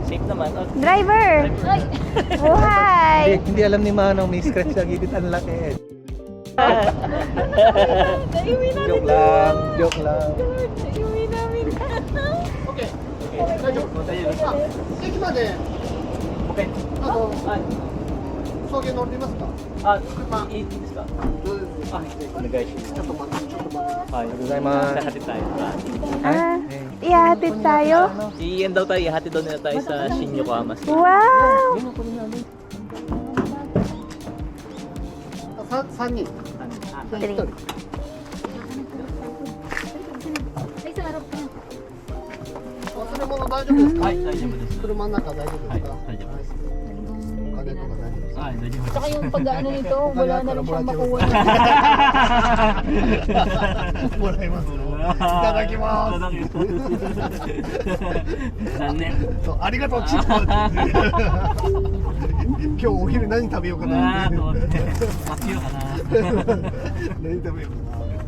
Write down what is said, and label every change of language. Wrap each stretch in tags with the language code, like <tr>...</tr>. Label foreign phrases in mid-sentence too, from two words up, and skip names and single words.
<tl>Safe naman. Driver! Buhay! Hindi alam ni Manong may scratch sa gilid. Ang laki. Joke lang. Joke lang. Naiuwi namin. Okay. Okay.</tl> <ja>送迎乗りますか？いいですか？お願いします。ちょっと待って、ちょっと待って。はい。ありがとうございます。</ja> <tl>Ihatid tayo. Ah, ihahatid tayo? Iyan daw tayo, ihatid daw nila tayo sa Shin Yokohama. Wow!</tl> <ja>3人。 Three. 忘れ物大丈夫ですか？はい、大丈夫です。車の中大丈夫ですか？大丈夫です。お金とか大丈夫ですか？はい、大丈夫です。</ja> <tl>Saka yung pag-ano nito, wala na rin siyang makuha.</tl> <ja>もらいますよ。いただきます。残念。そうありがとうチップ。今日お昼何食べようかな。と思って待ちようかな。何食べようかな。</ja>